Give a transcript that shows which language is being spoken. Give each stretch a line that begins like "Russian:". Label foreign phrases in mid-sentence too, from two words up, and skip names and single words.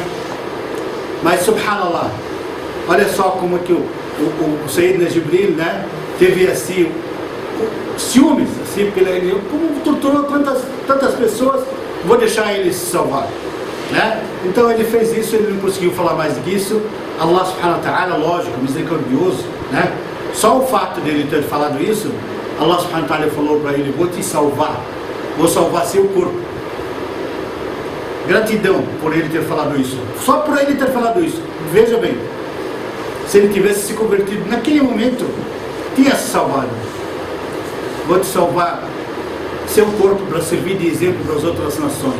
Portuguese: Mas subhanallah, olha só como é que o Sayyidina Jibril, né, teve assim ciúmes, assim, como torturou tantas pessoas, vou deixar eles se salvar, né? Então ele fez isso, ele não conseguiu falar mais disso.
Arabic: الله سبحانه وتعالى,
Portuguese: lógico, misericordioso, né? Só o fato dele ter falado isso, Allah
Arabic: سبحانه وتعالى
Portuguese: falou para ele, vou te salvar, vou salvar seu corpo. Gratidão por ele ter falado isso, só por ele ter falado isso. Veja bem, se ele tivesse se convertido naquele momento, tinha se salvado. Vou te salvar seu corpo para servir de exemplo para as outras nações.